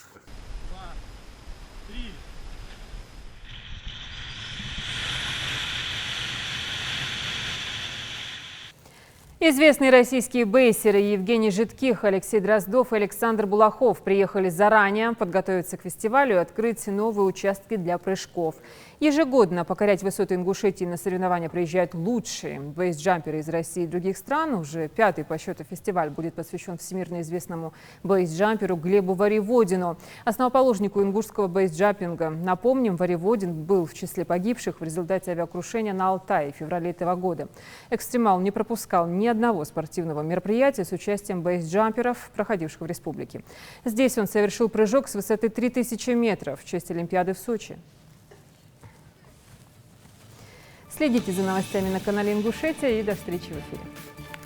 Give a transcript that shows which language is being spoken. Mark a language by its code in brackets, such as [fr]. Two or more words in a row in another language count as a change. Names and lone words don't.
[ru] Известные российские бейсеры Евгений Житких, Алексей Дроздов и Александр Булахов приехали заранее подготовиться к фестивалю и открыть новые участки для прыжков. Ежегодно покорять высоты Ингушетии на соревнования приезжают лучшие бейсджамперы из России и других стран. Уже 5-й по счету фестиваль будет посвящен всемирно известному бейсджамперу Глебу Воеводину, основоположнику ингушского бейсджампинга. Напомним, Воеводин был в числе погибших в результате авиакрушения на Алтае в феврале этого года. Экстремал не пропускал ни одного спортивного мероприятия с участием бейсджамперов, проходивших в республике. Здесь он совершил прыжок с высоты 3000 метров в честь Олимпиады в Сочи. Следите за новостями на канале Ингушетия и до встречи в эфире.